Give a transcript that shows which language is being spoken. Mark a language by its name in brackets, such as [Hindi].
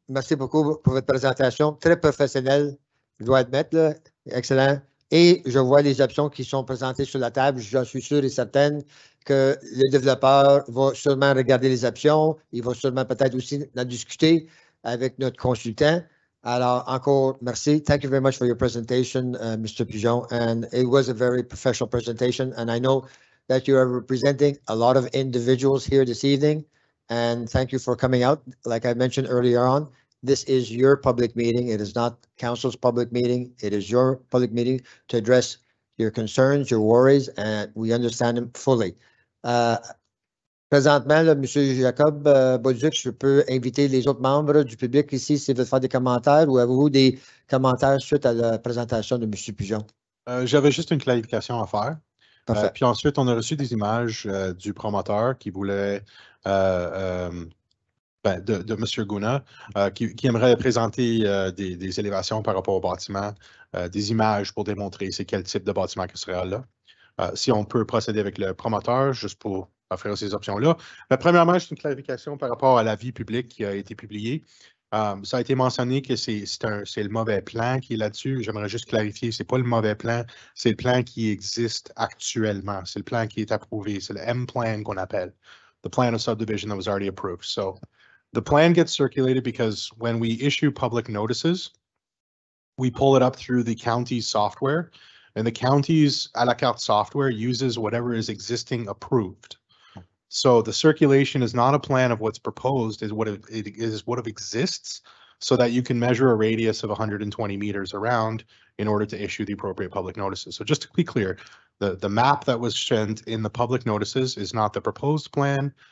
[French] merci beaucoup pour votre présentation. Très professionnelle, je dois admettre, là. Excellent. Et je vois les options qui sont présentées sur la table. Je suis sûr et certaine que le développeur va sûrement regarder les options. Il va sûrement peut-être aussi en discuter avec notre consultant. Alors, encore merci. [English] Thank you very much for your presentation, Mr. Pigeon. And it was a very professional presentation. And I know that you are representing a lot of individuals here this evening. And thank you for coming out. Like I mentioned earlier on, this is your public meeting. It is not council's public meeting. It is your public meeting to address your concerns, your worries, and we understand them fully. [French] Présentement, là, M. Jacob Bolduc, je peux inviter les autres membres du public ici s'ils veulent faire des commentaires ou avez-vous des commentaires suite à la présentation de M. Pigeon? J'avais juste une clarification à faire. Parfait. Puis ensuite, on a reçu des images du promoteur qui voulait, de M. Gouna, qui aimerait présenter des élévations par rapport au bâtiment, des images pour démontrer c'est quel type de bâtiment qui sera là. Si on peut procéder avec le promoteur, juste pour offrir ces options-là. Mais premièrement, c'est une clarification par rapport à l'avis public qui a été publié. Ça a été mentionné que c'est le mauvais plan qui est là-dessus. J'aimerais juste clarifier, c'est pas le mauvais plan, c'est le plan qui existe actuellement. C'est le plan qui est approuvé. C'est le M-plan qu'on appelle. [English] The plan of subdivision that was already approved. So the plan gets circulated because when we issue public notices, we pull it up through the county's software, and the county's a la carte software uses whatever is existing approved. So the circulation is not a plan of what's proposed, is what it is what exists, so that you can measure a radius of 120 meters around in order to issue the appropriate public notices. So just to be clear, the map that was sent in the public notices is not the proposed plan.